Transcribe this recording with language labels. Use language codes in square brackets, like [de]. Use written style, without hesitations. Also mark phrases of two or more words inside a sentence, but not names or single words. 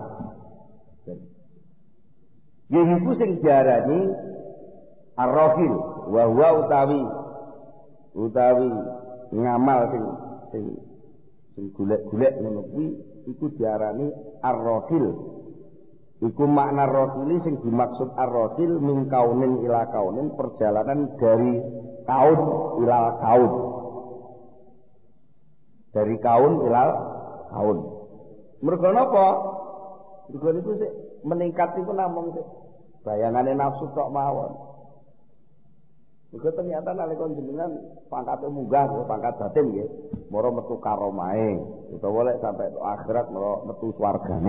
[jv] Iku sing diarani [ar] الراحل وهو [jv] utawi ngamal sing golek-golek ngono kuwi iku diarani ar-rahil. Iku makna rahili sing dimaksud [ar] الراحل من كون إلى كون, [id] perjalanan dari [ar] كون إلى كون. Dari كون إلى كون. [jv] Mergo napa? Mergo niku sik meningkat iku namung sik bayangane nafsu tok mawon. Mergo ternyata nalika jenengan pangkate munggah pangkat batin nggih, mara metu karomahe utawa lek sampai akhirat mara metu swargane.